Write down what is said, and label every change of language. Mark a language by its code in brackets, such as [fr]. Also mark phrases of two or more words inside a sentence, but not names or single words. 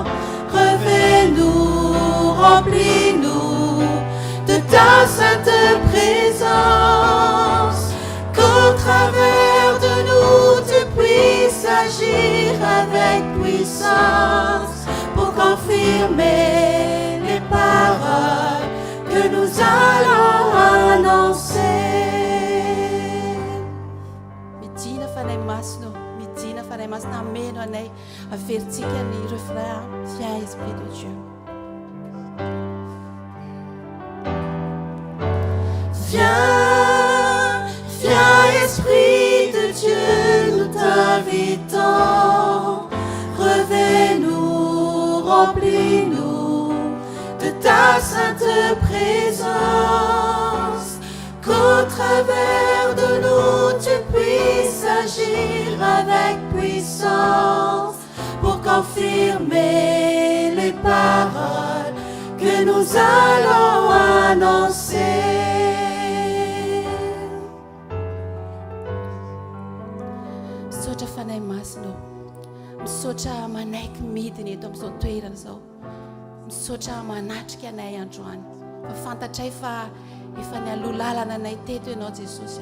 [fr] Revêt-nous, remplis-nous de ta sainte présence, qu'au travers de nous tu puisses agir avec puissance pour confirmer les paroles que nous allons annoncer. [mg] Midina fanay masino, midina fanay masina ameno anay averintsika ny refrain. [fr] Viens Esprit de Dieu. Viens, viens Esprit de Dieu, nous t'invitons. Revêt-nous, remplis-nous de ta sainte présence, qu'au travers de nous tu puisses agir avec puissance pour confirmer les paroles que nous allons annoncer. [mg] Misaotra fanahy masina, misaotra manaiky midiny eto amin'izao toerana izao, misaotra manatrika anay androany. Fa fantatray fa efa nialoha lalana anay teto ianao Jesosy.